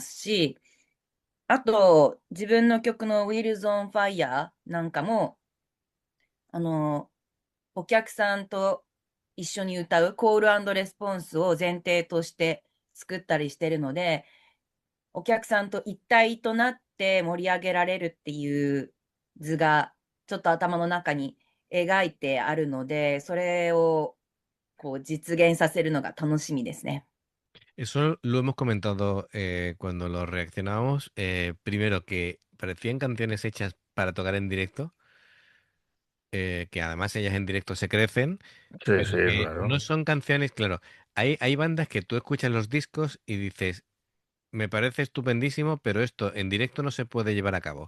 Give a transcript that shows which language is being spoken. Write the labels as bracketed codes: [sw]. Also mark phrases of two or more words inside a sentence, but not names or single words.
[ja] ますし、あと、自分の曲の Wheels on Fire なんかも、あの、お客さんと一緒に歌うコールレスポンスを前提として作ったりしてるので、お客さんと一体となって盛り上げられるっていう図がちょっと頭の中に描いてあるので、それを実現させるのが楽しみですね。 [es] Eso lo hemos comentado cuando lo reaccionábamos. Primero, que parecían canciones hechas para tocar en directo, que además ellas en directo se crecen, Sí, pero sí, que no claro. son canciones, claro. Hay bandas que tú escuchas los discos y dices, me parece estupendísimo, pero esto en directo no se puede llevar a cabo.